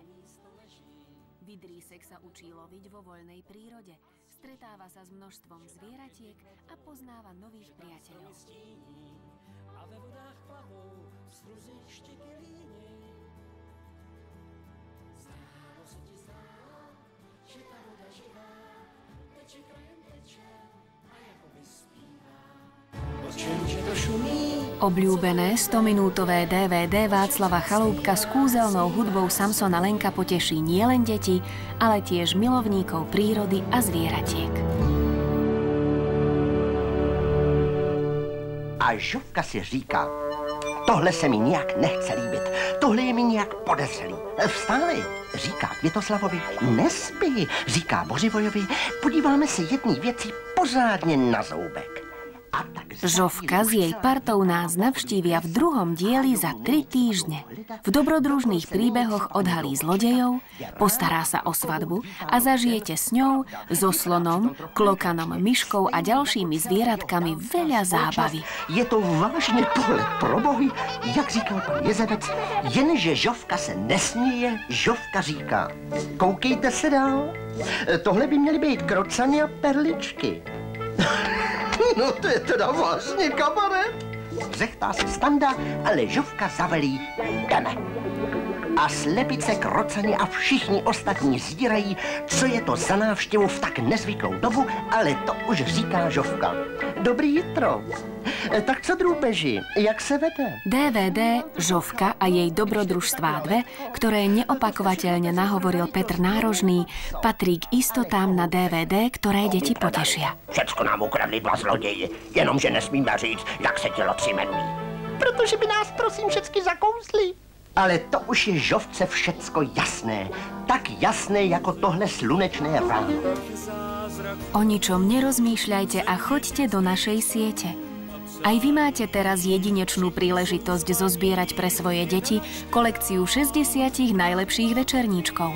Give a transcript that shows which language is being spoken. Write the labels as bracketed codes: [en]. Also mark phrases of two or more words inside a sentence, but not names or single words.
[sk] Vidrísek sa učí loviť vo voľnej prírode, stretáva sa s množstvom zvieratiek a poznáva nových priateľov. [cs] A ve vodách plavou struzy štěky líny. Zdálo se ti zdálo, že ta voda živá, teče krajem teče a jakoby zpívá. [sk] Obľúbené 100-minútové DVD Václava Chaloupka s kúzelnou hudbou Samsona Lenka poteší nielen deti, ale tiež milovníkov prírody a zvieratiek. [cs] A Žofka si říká, tohle se mi nějak nechce líbit, tohle je mi nějak podezřelý. Vstávej, říká Květoslavovi, nespí, říká Bořivojovi, podíváme se jedný věci pořádně na zoubek. [sk] Žofka s jej partou nás navštívia v 2. dieli za 3 týždne. V dobrodružných príbehoch odhalí zlodejov, postará sa o svadbu a zažijete s ňou, so slonom, klokanom, myškou a ďalšími zvieratkami veľa zábavy. [cs] Je to vážně tohle probohy, jak říkal pan Jezevec, jenže Žofka se nesměje, Žofka říká, koukejte se dál, tohle by měly být krocany a perličky. No to je teda vážně kabaret. Řechtá se Standa, ale Žofka zavelí, jdeme. A slepice, krocani a všichni ostatní zírají, co je to za návštěvu v tak nezvyklou dobu, ale to už říká Žofka. Dobrý jitro. Tak co, drůbeži, jak se vede? [sk] DVD Žofka a jej dobrodružstvá 2, ktoré neopakovateľne nahovoril Petr Nárožný, patrí k istotám na DVD, ktoré deti potešia. [cs] Všecko nám ukradli 2 zloději, jenomže nesmíme říct, jak se tělo jmenují. Protože by nás prosím všecky zakousli. Ale to už je Žofce všecko jasné. Tak jasné jako tohle slunečné ráno. [sk] O ničom nerozmýšľajte a choďte do našej siete. Aj vy máte teraz jedinečnú príležitosť zozbierať pre svoje deti kolekciu 60 najlepších večerníčkov.